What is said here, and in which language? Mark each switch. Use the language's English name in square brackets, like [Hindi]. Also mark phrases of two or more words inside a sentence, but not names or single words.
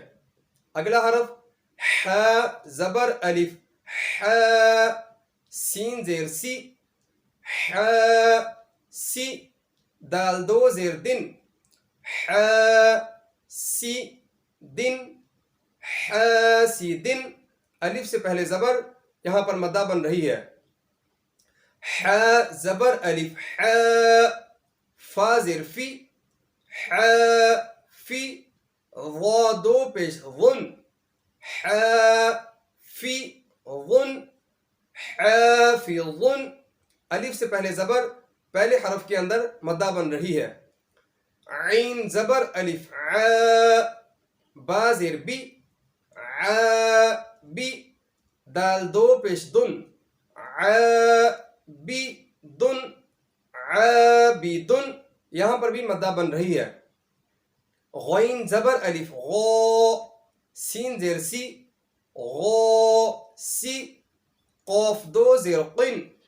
[Urdu] اگلا حرف ح زبر الف ح، سین زیر سی، ح سی، دال دو زیر دن، ح سی دن، ح سی دن، الف سے پہلے زبر، یہاں پر مدہ بن رہی ہے۔ ح زبر الف ح، فا زیر فی، ح فی، وا دو پیش غن، ح فی غن، ح فی غن، الف سے پہلے زبر، پہلے حرف کے اندر مدہ بن رہی ہے۔ عین زبر الف ع، با زیر بی، ع بی، دال دو پیش دن، ع بی دن، ع بی دن، یہاں پر بھی مدہ بن رہی ہے۔ غین زبر الف غو، سین زیر سی، غو سی، قوف دو زیر قن،